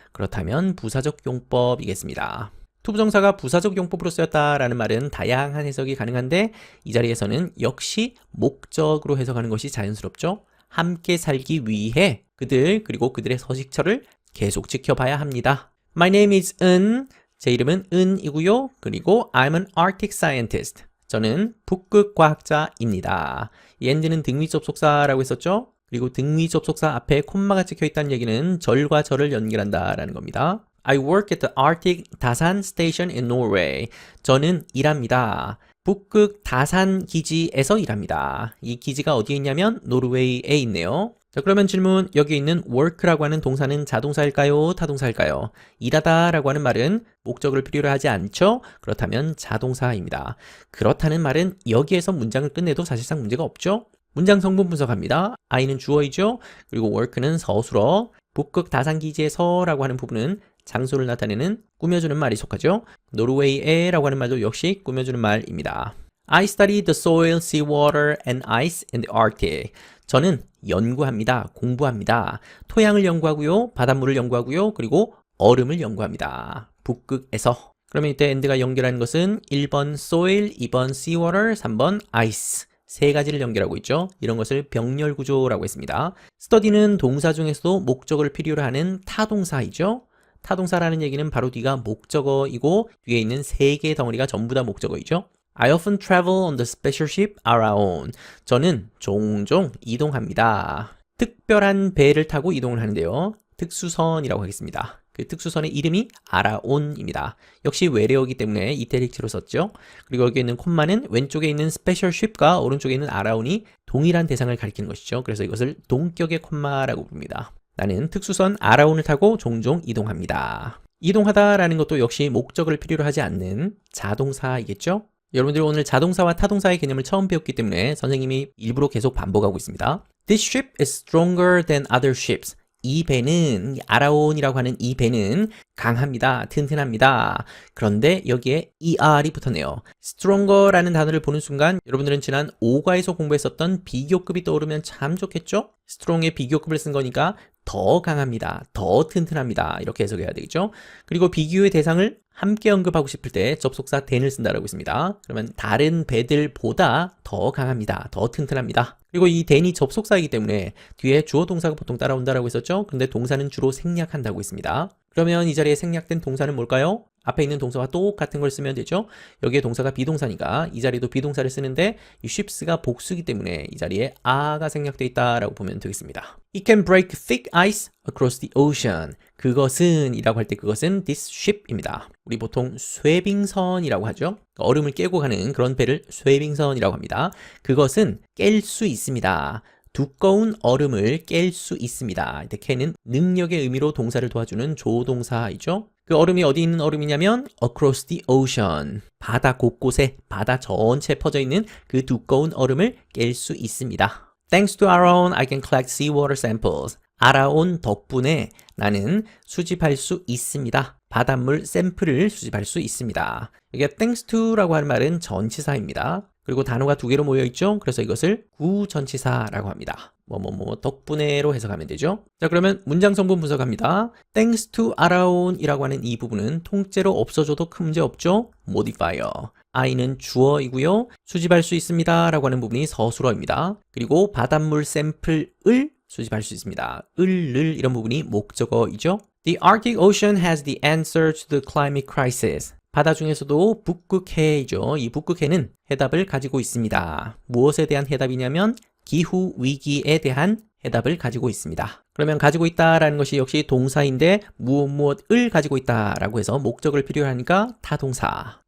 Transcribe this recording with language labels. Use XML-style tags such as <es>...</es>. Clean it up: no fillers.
<ko>그렇다면 부사적 용법이겠습니다. 투부정사가 부사적 용법으로 쓰였다라는 말은 다양한 해석이 가능한데 이 자리에서는 역시 목적으로 해석하는 것이 자연스럽죠. 함께 살기 위해 그들 그리고 그들의 서식처를 계속 지켜봐야 합니다.</ko> <en>My name is</en> <ko>은, 제 이름은 은이고요. 그리고</ko> <en>I'm an Arctic scientist.</en> <ko>저는 북극 과학자입니다. 이 and는 등위 접속사라고 했었죠. 그리고 등위 접속사 앞에 콤마가 찍혀 있다는 얘기는 절과 절을 연결한다라는 겁니다.</ko> <en>I work at the Arctic 다산 Station in Norway.</en> <ko>저는 일합니다. 북극 다산 기지에서 일합니다. 이 기지가 어디에 있냐면 노르웨이에 있네요. 자, 그러면 질문, 여기 있는 work라고 하는 동사는 자동사일까요? 타동사일까요? 일하다 라고 하는 말은 목적을 필요로 하지 않죠? 그렇다면 자동사입니다. 그렇다는 말은 여기에서 문장을 끝내도 사실상 문제가 없죠? 문장 성분 분석합니다. I는 주어이죠? 그리고 work는 서술어, 북극 다산기지에서 라고 하는 부분은 장소를 나타내는 꾸며주는 말이 속하죠. 노르웨이에 라고 하는 말도 역시 꾸며주는 말입니다.</ko> <en>I study the soil, seawater, and ice in the Arctic.</en> <ko>저는 연구합니다. 공부합니다. 토양을 연구하고요. 바닷물을 연구하고요. 그리고 얼음을 연구합니다. 북극에서. 그러면 이때 and가 연결하는 것은 1번 soil, 2번 seawater, 3번 ice. 세 가지를 연결하고 있죠. 이런 것을 병렬 구조라고 했습니다. study는 동사 중에서도 목적어를 필요로 하는 타동사이죠. 타동사라는 얘기는 바로 뒤가 목적어이고 뒤에 있는 세 개의 덩어리가 전부 다 목적어이죠.</ko> <en>I often travel on the special ship Araon.</en> <ko>저는 종종 이동합니다. 특별한 배를 타고 이동을 하는데요. 특수선이라고 하겠습니다. 그 특수선의 이름이 아라온입니다. 역시 외래어이기 때문에 이태릭체로 썼죠. 그리고 여기 있는 콤마는 왼쪽에 있는 스페셜 쉽과 오른쪽에 있는 아라온이 동일한 대상을 가리키는 것이죠. 그래서 이것을 동격의 콤마라고 부릅니다. 나는 특수선 around을 타고 종종 이동합니다. 이동하다라는 것도 역시 목적을 필요로 하지 않는 자동사이겠죠? 여러분들 오늘 자동사와 타동사의 개념을 처음 배웠기 때문에 선생님이 일부러 계속 반복하고 있습니다.</ko> <en>This ship is stronger than other ships.</en> <ko>이 배는, 아라온이라고 하는 이 배는 강합니다. 튼튼합니다. 그런데 여기에 er이 붙었네요. stronger라는 단어를 보는 순간 여러분들은 지난 5과에서 공부했었던 비교급이 떠오르면 참 좋겠죠? strong의 비교급을 쓴 거니까 더 강합니다. 더 튼튼합니다. 이렇게 해석해야 되겠죠? 그리고 비교의 대상을 함께 언급하고 싶을 때 접속사 than을 쓴다라고 했습니다. 그러면 다른 배들보다 더 강합니다. 더 튼튼합니다. 그리고 이 than이 접속사이기 때문에 뒤에 주어 동사가 보통 따라온다라고 했었죠? 근데 동사는 주로 생략한다고 했습니다. 그러면 이 자리에 생략된 동사는 뭘까요? 앞에 있는 동사와 똑같은 걸 쓰면 되죠. 여기에 동사가 비동사니까 이 자리도 비동사를 쓰는데 이 ships가 복수이기 때문에 이 자리에 a가 생략되어 있다라고 보면 되겠습니다.</ko> <en>It can break thick ice across the ocean.</en> <ko>그것은 이라고 할 때 그것은</ko> <en>this ship</en> <ko>입니다. 우리 보통 쇄빙선이라고 하죠. 얼음을 깨고 가는 그런 배를 쇄빙선이라고 합니다. 그것은 깰 수 있습니다. 두꺼운 얼음을 깰 수 있습니다. can은 능력의 의미로 동사를 도와주는 조동사이죠. 그 얼음이 어디 있는 얼음이냐면</ko> <en>across the ocean.</en> <ko>바다 곳곳에, 바다 전체에 퍼져 있는 그 두꺼운 얼음을 깰 수 있습니다.</ko> <en>Thanks to Aron, I can collect seawater samples.</en> <ko>아라온 덕분에 나는 수집할 수 있습니다. 바닷물 샘플을 수집할 수 있습니다. 이게 thanks to라고 하는 말은 전치사입니다. 그리고 단어가 두 개로 모여 있죠. 그래서 이것을 구전치사라고 합니다. 덕분에로 해석하면 되죠. 자, 그러면 문장 성분 분석합니다.</ko> <en>Thanks to Aron</en> <ko>이라고 하는 이 부분은 통째로 없어져도 큰 문제 없죠. modifier. I는 주어이고요. 수집할 수 있습니다. 라고 하는 부분이 서술어입니다. 그리고 바닷물 샘플을 수집할 수 있습니다. 을 이런 부분이 목적어이죠.</ko> <en>The Arctic Ocean has the answer to the climate crisis.</en> <ko>바다 중에서도 북극해이죠. 이 북극해는 해답을 가지고 있습니다. 무엇에 대한 해답이냐면 기후 위기에 대한 해답을 가지고 있습니다. 그러면 가지고 있다라는 것이 역시 동사인데 무엇을 가지고 있다라고 해서 목적을 필요로 하니까 타동사.</ko>